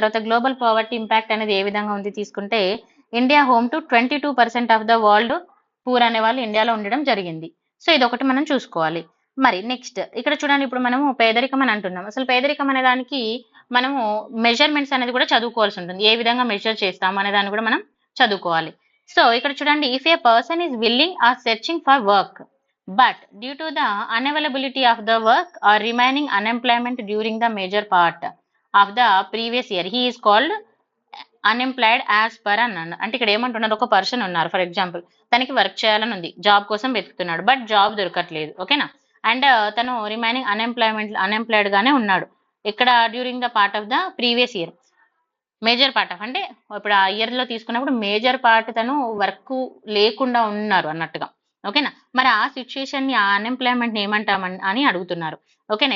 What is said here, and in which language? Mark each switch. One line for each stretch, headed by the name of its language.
Telugu: తర్వాత global poverty impact అనేది ఏ విధంగా ఉంది తీసుకుంటే India
English: home to 22% of the world poor
Telugu: అనే వాళ్ళు ఇండియాలో ఉండడం జరిగింది. సో ఇది ఒకటి మనం చూసుకోవాలి. మరి నెక్స్ట్ ఇక్కడ చూడండి, ఇప్పుడు మనము పేదరికం అని అంటున్నాం. అసలు పేదరికం అనే దానికి మనము మెజర్మెంట్స్ అనేది కూడా చదువుకోవాల్సి ఉంటుంది. ఏ విధంగా మెజర్ చేస్తాం అనే దాన్ని కూడా మనం చదువుకోవాలి. సో ఇక్కడ చూడండి,
English: if a person is willing or searching for work but due to the unavailability of the work or remaining unemployment during the major part of the previous year, he is called unemployed as per
Telugu: అన్నాడు. అంటే ఇక్కడ ఏమంటున్నారు, ఒక person ఉన్నారు,
English: for example
Telugu: తనకి work చేయాలని ఉంది, job కోసం వెతుకుతున్నాడు, బట్ జాబ్ దొరకట్లేదు. ఓకేనా? అండ్ తను రిమైనింగ్ అన్ఎంప్లాయిడ్ గానే ఉన్నాడు. ఇక్కడ
English: during the part of the previous year, major part of
Telugu: అంటే ఇప్పుడు ఆ ఇయర్ లో తీసుకున్నప్పుడు మేజర్ పార్ట్ తను వర్క్ లేకుండా ఉన్నారు అన్నట్టుగా. ఓకేనా? మరి ఆ సిచ్యుయేషన్ ని, ఆ అన్ఎంప్లాయ్మెంట్ ని ఏమంటామని అని అడుగుతున్నారు. ఓకేనా.